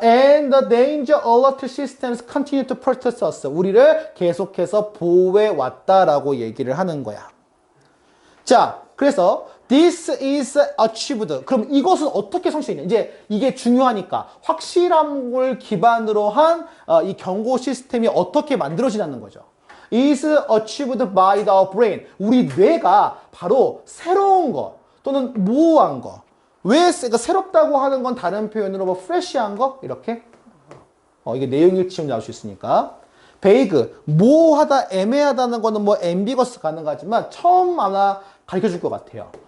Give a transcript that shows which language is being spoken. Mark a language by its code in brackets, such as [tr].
[en] And the danger alert systems continue to protect us. [ko] 우리를 계속해서 보호해 왔다라고 얘기를 하는 거야. [en] 자, [ko] 그래서 [en] this is achieved. [ko] 그럼 이것은 어떻게 성취되냐? 이제 이게 중요하니까 확실함을 기반으로 한 이 경고 시스템이 어떻게 만들어지냐는 거죠. [en] is achieved by the brain. [ko] 우리 뇌가 바로 새로운 것 또는 모호한 것. 왜 그러니까 새롭다고 하는 건 다른 표현으로 뭐 프레시한 거 이렇게 이게 내용일치음 나올 수 있으니까 베이그 모호하다 애매하다는 거는 뭐 앰비거스 가능하지만 처음 아마 가르쳐 줄 것 같아요.